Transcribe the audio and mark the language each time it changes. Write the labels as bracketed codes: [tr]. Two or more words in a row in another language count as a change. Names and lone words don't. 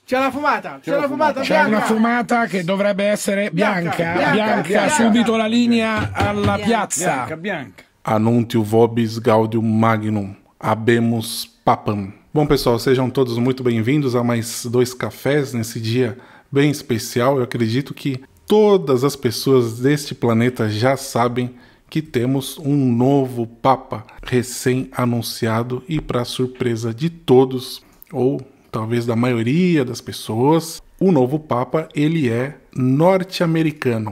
[it] C'è la fumata, c'è la fumata C'è bianca. una fumata che dovrebbe essere bianca. Subito la linea alla piazza. Bianca. [la] Anuntium vobis gaudium magnum, habemus papam. [pt] Bom, pessoal, sejam todos muito bem-vindos a mais 2 cafés nesse dia bem especial. Eu acredito que todas as pessoas deste planeta já sabem que temos um novo Papa recém-anunciado e, para surpresa de todos, ou talvez da maioria das pessoas, o novo Papa, ele é norte-americano.